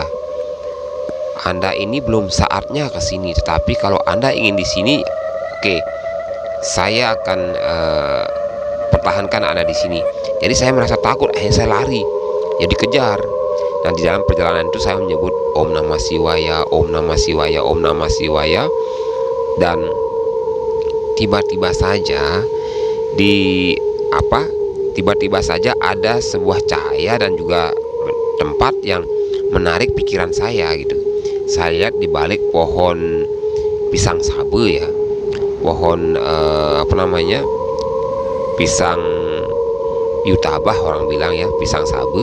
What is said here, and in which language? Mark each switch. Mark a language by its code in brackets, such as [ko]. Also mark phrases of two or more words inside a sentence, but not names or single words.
[id] Anda ini belum saatnya ke sini. Tetapi kalau Anda ingin di sini, oke, saya akan pertahankan Anda di sini." Jadi saya merasa takut, akhirnya saya lari, ya dikejar. Dan di dalam perjalanan itu saya menyebut [sa] ॐ नमः शिवाय, ॐ नमः शिवाय, ॐ नमः शिवाय. [id] Dan tiba-tiba saja tiba-tiba saja ada sebuah cahaya dan juga tempat yang menarik pikiran saya gitu. Saya lihat di balik pohon pisang sabe ya, pohon pisang yutabah orang bilang ya, pisang sabe.